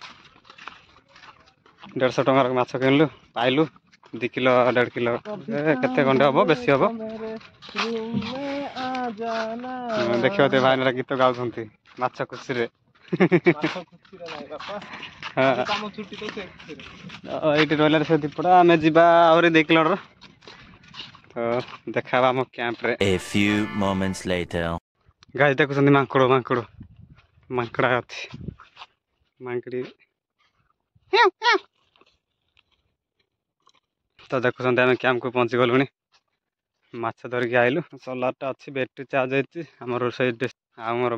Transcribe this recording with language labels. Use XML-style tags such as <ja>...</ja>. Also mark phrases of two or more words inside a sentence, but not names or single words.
<or>150 ଟଙ୍କାର ମାଛ କିଣିଲୁ ପାଇଲୁ 2 କିଲୋ 1.5 କିଲୋ କେତେ ଖଣ୍ଡେ ହବ ବେଶୀ ହବ ଦେଖିପାରୁଥିବେ ଭାଇନା ଗୀତ ଗାଉଛନ୍ତି ମାଛ ଖୁସିରେ ଏଇଠି ରହିଲା ସେ ଦୀପଟା ଆମେ ଯିବା ଆହୁରି 2 କିଲୋର ତ ଦେଖାବା ଆମ କ୍ୟାମ୍ପରେ।</or> <en>A few moments later.</en> <or>ଗାଈ ଦେଖୁଛନ୍ତି ମାଙ୍କଡ଼ା ଅଛି ମାଙ୍କଡ଼ି ତ ଦେଖୁଛନ୍ତି ଆମେ କ୍ୟାମ୍ପକୁ ପହଞ୍ଚି ଗଲୁଣି ମାଛ ଧରିକି ଆଇଲୁ ସୋଲାରଟା ଅଛି ବ୍ୟାଟେରୀ ଚାର୍ଜ ହେଇଛି ଆମର ରୋଷେଇ ଆଉ ମୋର</or>